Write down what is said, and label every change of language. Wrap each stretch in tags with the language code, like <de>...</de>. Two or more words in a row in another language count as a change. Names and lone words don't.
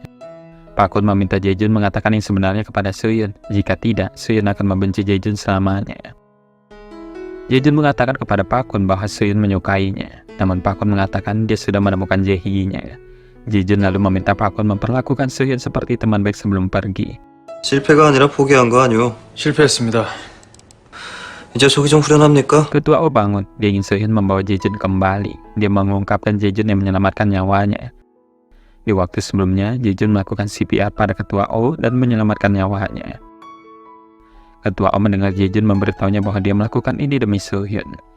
<id>Park-kun meminta Jae-jun mengatakan yang sebenarnya kepada Soo-hyun. Jika tidak, Soo-hyun akan membenci Jae-jun selamanya. Jae-jun mengatakan kepada Park-kun bahwa Soo-hyun menyukainya, namun Park-kun mengatakan dia sudah menemukan Jae-hee-nya. Jae-jun lalu meminta Park-kun memperlakukan Soo-hyun seperti teman baik sebelum pergi.</id> <ko>실패가 아니라 포기한 거 아니오? 실패했습니다. 이제 속이 좀 후련합니까?</ko> <id>Ketua O bangun. Dia ingin Soo-hyun membawa Jae-jun kembali. Dia mengungkapkan Jae-jun yang menyelamatkan nyawanya. Di waktu sebelumnya, Jae-jun melakukan CPR pada Ketua O dan menyelamatkan nyawanya. Ketua O mendengar Jae-jun memberitahunya bahwa dia melakukan ini demi Soo-hyun.</id>